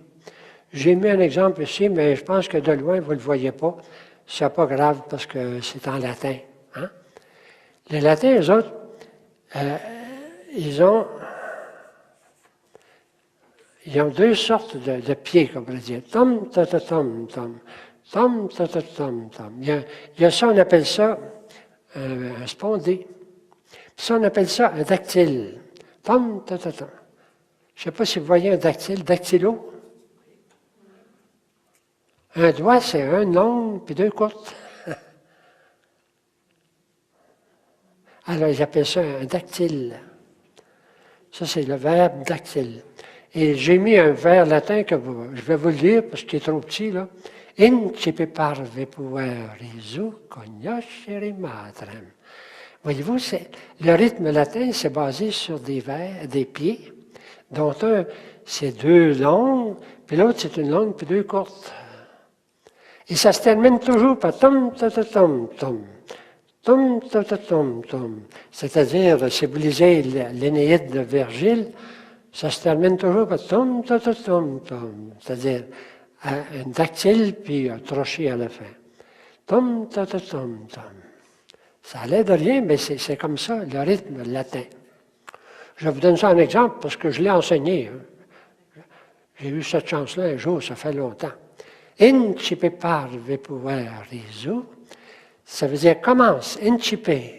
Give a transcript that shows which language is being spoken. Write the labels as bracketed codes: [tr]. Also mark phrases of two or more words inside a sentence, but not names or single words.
[fr] J'ai mis un exemple ici, mais je pense que de loin, vous ne le voyez pas. C'est pas grave parce que c'est en latin. Hein? Les latins, eux autres, ils ont deux sortes de pieds, comme on pourrait dire. Tom, ta, ta, tom, tom. Tom, ta, ta, tom, tom. Il y a ça, on appelle ça un spondé. Puis ça, on appelle ça un dactyle. Tom, ta, ta, tom. Je ne sais pas si vous voyez un dactyle. Dactylo. Un doigt, c'est un long, puis deux courtes. Alors, ils appellent ça un dactyle. Ça, c'est le verbe dactyle. Et j'ai mis un vers latin que je vais vous le lire parce qu'il est trop petit, là. [la] Incipe parve puer risu cognoscere matrem. [fr] Voyez-vous, le rythme latin, c'est basé sur des vers, des pieds, dont un, c'est deux longues, puis l'autre, c'est une longue, puis deux courtes. Et ça se termine toujours par tom, ta, ta, tom, tom. Tom, ta, ta, tom, tom. C'est-à-dire, si vous lisez l'Énéide de Virgile, ça se termine toujours par tom, ta, ta, tom, tom. C'est-à-dire, un dactyle, puis un crochet à la fin. Tom, ta, ta, tom, tom. Ça a l'air de rien, mais c'est comme ça, le rythme latin. Je vous donne ça en exemple parce que je l'ai enseigné. Hein. J'ai eu cette chance-là un jour, ça fait longtemps. [la] Incipe parve puer risu, [fr] ça veut dire commence, incipe.